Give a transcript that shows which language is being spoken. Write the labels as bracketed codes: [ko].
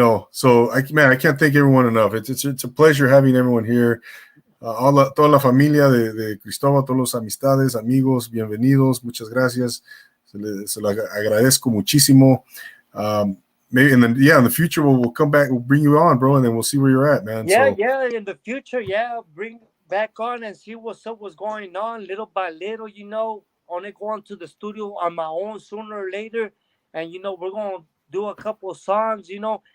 [en] So I can't thank everyone enough. It's a pleasure having everyone here. [es] Toda la familia de Cristobal, todos los amistades, amigos, bienvenidos, muchas gracias. Se lo agradezco muchísimo. [en] Maybe in the future we'll come back, we'll bring you on, bro, and then we'll see where you're at, man. Yeah, in the future, bring back on and see what's going on little by little, you know. Only going to the studio on my own sooner or later, and we're gonna do a couple of songs, you know.